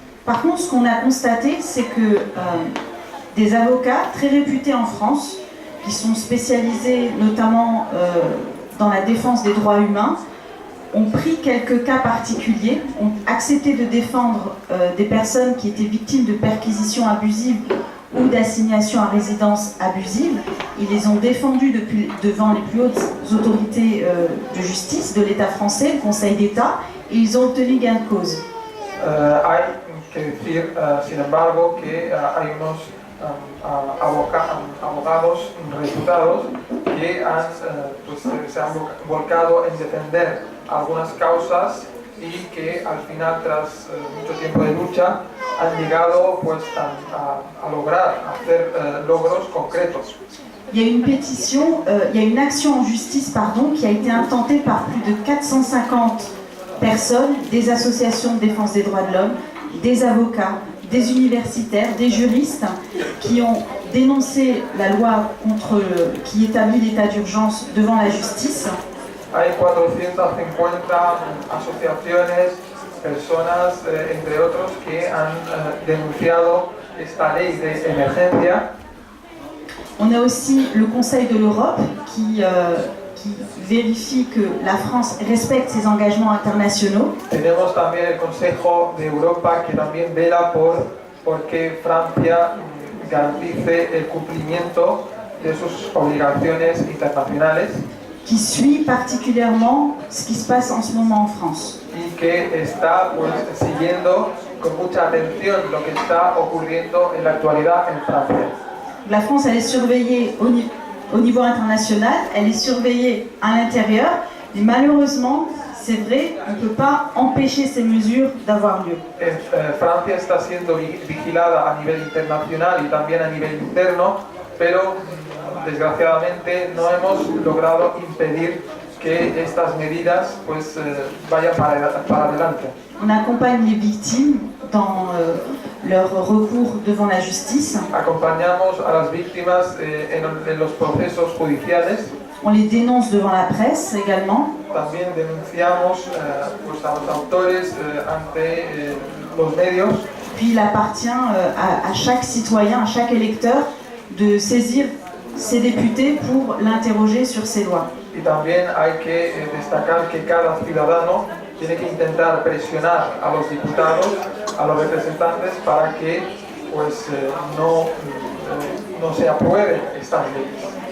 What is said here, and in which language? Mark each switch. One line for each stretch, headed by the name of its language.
French: Par contre, ce qu'on a constaté, c'est que des avocats très réputés en France, qui sont spécialisés notamment dans la défense des droits humains, ont pris quelques cas particuliers, ont accepté de défendre des personnes qui étaient victimes de perquisitions abusives ou d'assignations à résidence abusive. Ils les ont défendus devant les plus hautes autorités de justice de l'État français, le Conseil d'État, et ils ont obtenu gain de cause.
Spanish: Hay que decir, sin embargo, que hay unos abogados reputados que se han volcado en defender algunas causas y que al final, tras mucho tiempo de lucha, han llegado a lograr hacer logros concretos.
French: Il y a une pétition, il y a une action en justice qui a été intentée par plus de 450 personnes, des associations de défense des droits de l'homme, des avocats, des universitaires, des juristes qui ont dénoncé la loi qui établit l'état d'urgence devant la justice.
Spanish: Hay 450 asociaciones, personas, entre otros, que han denunciado esta ley de emergencia.
French: On a aussi le Conseil de l'Europe qui qui vérifie que la France respecte ses engagements internationaux.
Spanish: Tenemos también el Consejo de Europa que también vela por que Francia garantice el cumplimiento de sus obligaciones internacionales.
French: Qui suit particulièrement ce qui se passe en ce moment en France.
Spanish: Y que está pues, siguiendo con mucha atención lo que está ocurriendo en la actualidad en Francia.
French: La France, elle est surveillée au niveau international, elle est surveillée à l'intérieur, mais malheureusement, c'est vrai, on ne peut pas empêcher ces mesures d'avoir lieu.
Spanish: Francia está siendo vigilada a nivel internacional y también a nivel interno, pero desgraciadamente no hemos logrado impedir que estas medidas pues, vayan para adelante.
French: On accompagne les victimes dans leur recours devant la justice.
Spanish: Acompañamos a las víctimas en los procesos judiciales.
French: On les dénonce devant la presse également.
Spanish: También denunciamos pues, a los autores ante los medios.
French: Puis il appartient à chaque citoyen, à chaque électeur de saisir ses députés pour l'interroger sur ces lois.
Spanish: Y también hay que destacar que cada ciudadano tiene que intentar presionar a los diputados, a los representantes, para que pues, no se aprueben estas leyes.